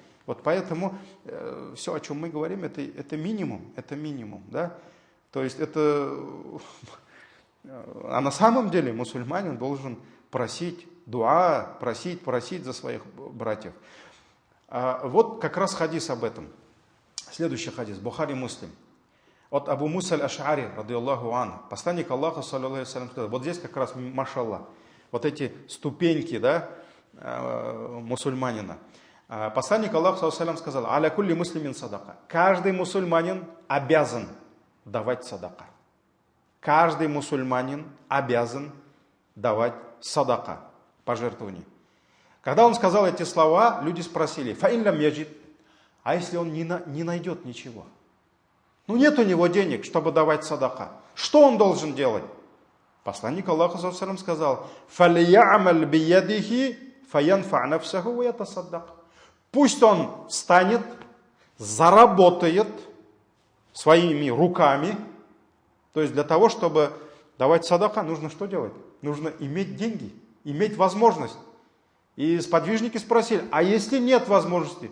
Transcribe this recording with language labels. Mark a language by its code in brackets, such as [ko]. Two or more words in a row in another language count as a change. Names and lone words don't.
[ru] Вот поэтому все, о чем мы говорим, это минимум. Это минимум. Да? То есть это... А на самом деле мусульманин должен просить дуа, просить за своих братьев. Вот как раз хадис об этом. Следующий хадис. Бухари, Муслим. От Абу Муса аль-Аш'ари, [ar] رضي الله عنه, [ru] посланник Аллаха, [ar] صلى الله عليه وسلم, [ru] сказал, вот здесь как раз, машаллах, вот эти ступеньки, да, мусульманина. Посланник Аллаха, [ar] صلى الله عليه وسلم, [ru] сказал, [ar] على كل مسلم صدقة. [ru] Каждый мусульманин обязан давать садака. Каждый мусульманин обязан давать садака, пожертвование. Когда он сказал эти слова, люди спросили, [ar] فإن لم يجد, [ru] а если он не найдет ничего? Нет у него денег, чтобы давать садака. Что он должен делать? Посланник Аллаха сказал, [ar] «فليعمل بيده فينفع نفسه ويتصدق». [ru] Пусть он встанет, заработает своими руками. То есть для того, чтобы давать садака, нужно что делать? Нужно иметь деньги, иметь возможность. И сподвижники спросили, а если нет возможности?